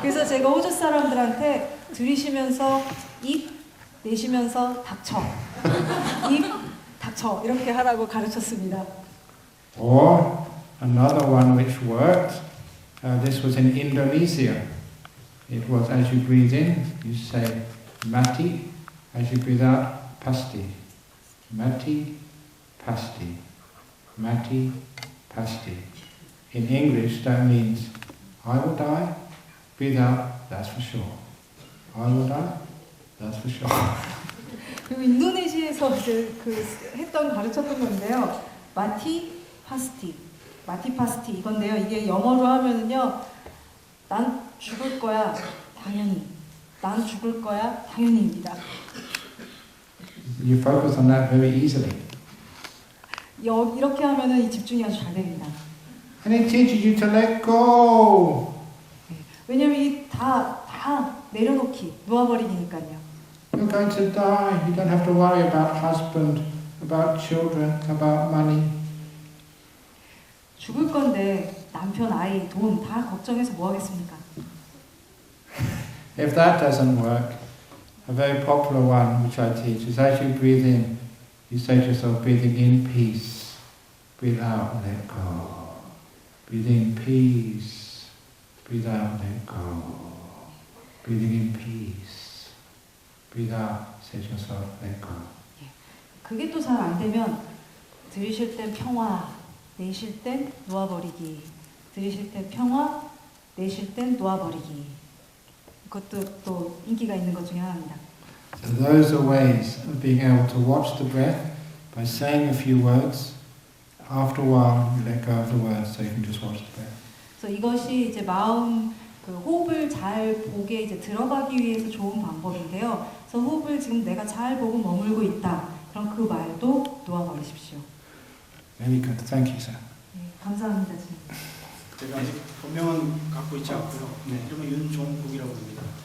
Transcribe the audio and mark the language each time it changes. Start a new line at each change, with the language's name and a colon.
Korean: 그래서 제가 호주 사람들한테 들이쉬면서 입, 내쉬면서 닥쳐. 입, 닥쳐. 이렇게 하라고 가르쳤습니다.
English: Or another one which worked, this was in Indonesia. It was as you breathe in, you say mati. As you breathe out,
Indonesian: pasti. Mati, pasti. Mati, pasti.
English: In English, that means I will die. Breathe out, that's for sure. I will die, that's for sure.
Korean: 그리고 인도네시아에서 이제 가르쳤던 건데요.
Indonesian: 마티 파스티, 마티 파스티
Korean: 이건데요. 이게 영어로 하면은요, 난 죽을 거야, 당연히. 난 죽을 거야, 당연히입니다.
English: You focus on that very easily.
Korean: 이렇게 하면은 이 집중이 아주 잘 됩니다.
English: And it teaches you to let go.
Korean: 왜냐면 이 다 내려놓기, 놓아버리기니까요.
English: You're going to die. You don't have to worry about husband, about children, about money.
Korean: 죽을 건데 남편, 아이, 돈 다 걱정해서 뭐 하겠습니까?
English: If that doesn't work, a very popular one which I teach is as you breathe in, you say to yourself, breathing in peace, breathe out, let go. Breathe in peace, breathe out, let go. Breathing in peace, breathe out, say to yourself, let go.
Korean: 그게 또 잘 안 되면 들이쉴 땐 평화, 내쉴 땐 놓아버리기. 들이쉴 땐 평화, 내쉴 땐 놓아버리기. 그것도 또 인기가 있는 것 중에 하나입니다.
English: So those are ways of being able to watch the breath by saying a few words. After a while, you let go of the words so you can just watch the breath.
Korean: 그래서 이것이 이제 마음 호흡을 잘 보게 이제 들어가기 위해서 좋은 방법인데요. 그래서 호흡을 지금 내가 잘 보고 머물고 있다. 그럼 그 말도 놓아버리십시오.
English: Very good. Thank you, sir.
Korean: 네, 감사합니다. 지금. 제가 아직 본명은 갖고 있지 않고요. 네, 이름은 윤종국이라고 합니다.